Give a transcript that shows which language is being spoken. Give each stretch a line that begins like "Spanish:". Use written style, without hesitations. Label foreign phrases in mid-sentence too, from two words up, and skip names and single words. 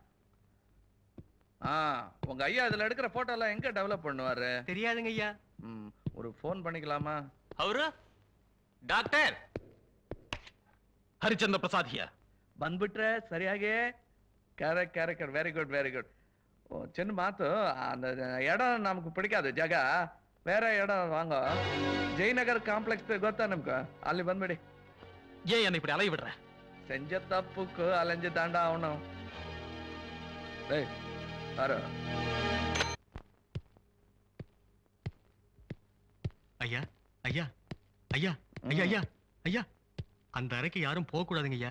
Tamil: உங்க ஐயா இதுல எடுக்கிற போட்டோ எல்லாம் எங்க டெவலப் பண்ணுவாரு? தெரியாதுங்க ஐயா. ஒரு போன் பண்ணிக்கலாமா? அவரு டாக்டர் ಹರಿಚಂದ್ರ ಪ್ರಸಾದ್ here.
Kannada: ಬಂದ್ಬಿಟ್ರೆ ಸರಿಯಾಗಿ.
English: character very good very good.
Tamil: சின்ன மாத்து. அந்த இடம் நமக்கு பிடிக்காது ಜಾಗ. வேற இடம் வாங்க. ஜெயநகர் காம்ப்ளெக்ஸ்
Kannada: ಗೊತ್ತಾ ನಮ್ಗೆ? ಅಲ್ಲಿ ಬಂದ್ಬಿಡಿ.
Tamil: ஏன் என்ன இப்படி அலைய விடுற? செஞ்ச தப்புக்கு அலைஞ்சு தாண்டா ஆகணும். டேய் பாரு. ஐயா ஐயா ஐயா ஐயா ஐயா ஐயா, அந்த அறைக்கு யாரும் போக கூடாதுங்க ஐயா.